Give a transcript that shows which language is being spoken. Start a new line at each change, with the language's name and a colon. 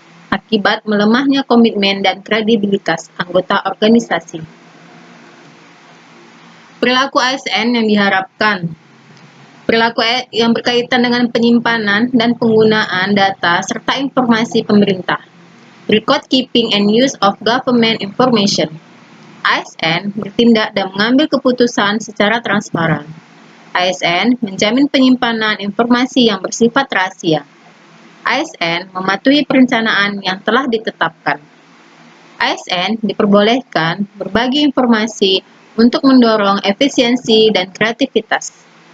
Indonesian: akibat melemahnya komitmen dan kredibilitas anggota organisasi. Perilaku ASN yang diharapkan. Perilaku yang berkaitan dengan penyimpanan dan penggunaan data serta informasi pemerintah.
English: Record keeping and use of government information.
Indonesian: ASN bertindak dan mengambil keputusan secara transparan. ASN menjamin penyimpanan informasi yang bersifat rahasia. ASN mematuhi perencanaan yang telah ditetapkan. ASN diperbolehkan berbagi informasi untuk mendorong efisiensi dan kreativitas.